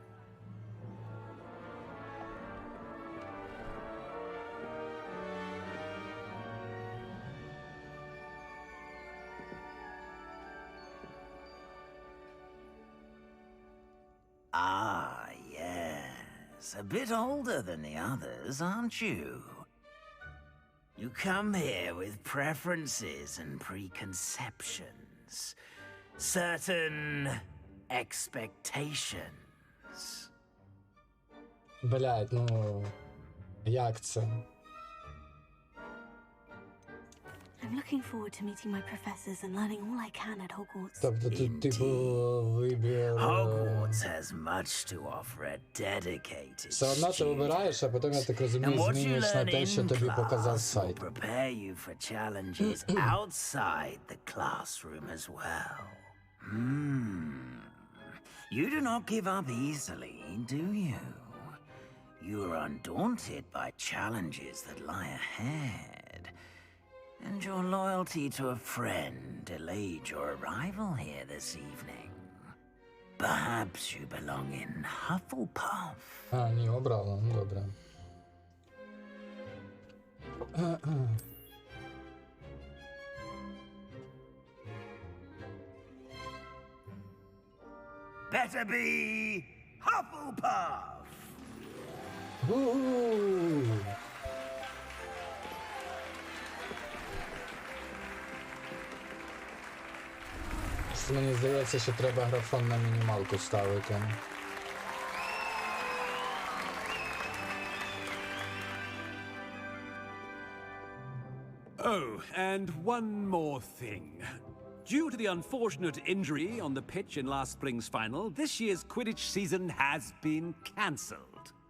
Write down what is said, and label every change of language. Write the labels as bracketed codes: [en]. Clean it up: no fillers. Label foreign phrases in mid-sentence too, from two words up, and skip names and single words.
[en] Ah, yes. A bit older than the others, aren't you? You come here with preferences and preconceptions. Certain expectations. [uk] Блядь, ну... Як це? [en] I'm I'm looking forward to meeting my professors and learning all I can at Hogwarts. [uk] Тобто тут, типу, вибір... [en] Hogwarts has much to offer a dedicated [uk] Все одно ти вибираєш, а потім, я так розумію, змінюєш на те, що тобі показав сайт. [en] Prepare you for challenges outside the classroom as well. You do not give up easily, do you? You are undaunted by challenges that lie ahead. And your loyalty to a friend delayed your arrival here this evening. Perhaps you belong in Hufflepuff. [uk] А, ні, обрала, ну добре. [en] Better be Hufflepuff! У-у-у. [uk] Мені здається, що треба графон на мінімалку ставити. [en] Oh, and one more thing. Due to the unfortunate injury on the pitch in last spring's final, this year's Quidditch season has been cancelled.